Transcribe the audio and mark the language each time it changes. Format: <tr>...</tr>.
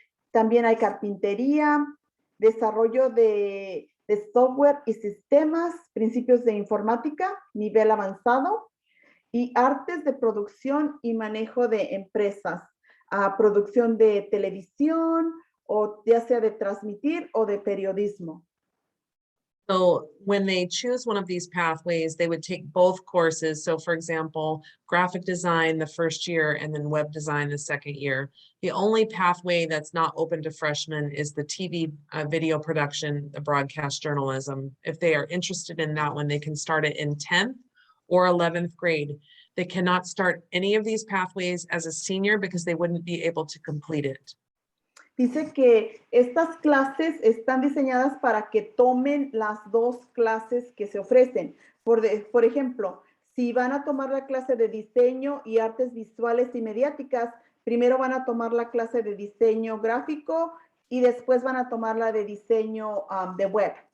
<es>También hay carpintería, desarrollo de software y sistemas, principios de informática, nivel avanzado, y artes de producción y manejo de empresas, producción de televisión, o ya sea de transmitir o de periodismo.</es> <en>So when they choose one of these pathways, they would take both courses. So for example, graphic design the first year and then web design the second year. The only pathway that's not open to freshmen is the TV video production, the broadcast journalism. If they are interested in that one, they can start it in 10th or 11th grade. They cannot start any of these pathways as a senior because they wouldn't be able to complete it.</en> <es>Dice que estas clases están diseñadas para que tomen las 2 clases que se ofrecen. Por ejemplo, si van a tomar la clase de diseño y artes visuales y mediáticas, primero van a tomar la clase de diseño gráfico y después van a tomar la de diseño de web.</es>